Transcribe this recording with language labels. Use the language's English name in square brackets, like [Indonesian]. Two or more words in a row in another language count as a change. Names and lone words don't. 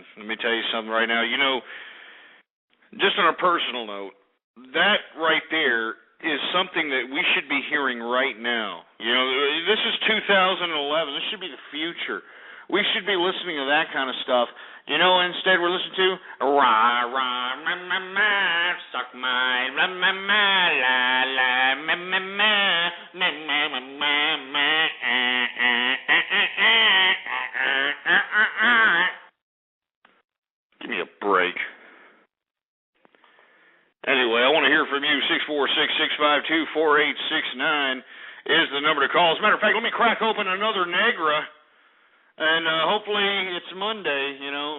[English] Let me tell you something right now. You know, just on a personal note, that right there is something that we should be hearing right now. You know, this is 2011. This should be the future. We should be listening to that kind of stuff. You know, instead we're listening to rah rah ma ma ma suck my la ma ma la la ma ma ma ma ma ma ma Give me a break. Anyway, I want to hear from you. 646-652-4869 is the number to call. As a matter of fact, let me crack open another Negra, and hopefully it's Monday, you know.